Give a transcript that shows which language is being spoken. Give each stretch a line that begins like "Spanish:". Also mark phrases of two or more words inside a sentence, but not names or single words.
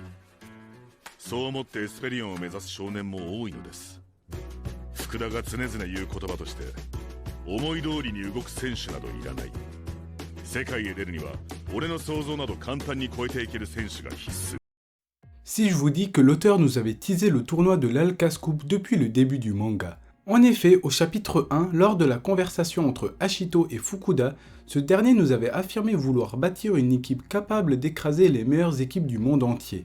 Japanese: そう思ってエスペリオンを目指す少年も多いのです。福田が常々言う言葉として思い通りに動く選手などいらない。世界へ出るには俺の想像など簡単に超えていける選手が必須。
French: Si je vous dis que l'auteur nous avait teasé le tournoi de l'Alcas Cup depuis le début du manga. En effet, au chapitre 1, lors de la conversation entre Hachito et Fukuda, ce dernier nous avait affirmé vouloir bâtir une équipe capable d'écraser les meilleures équipes du monde entier.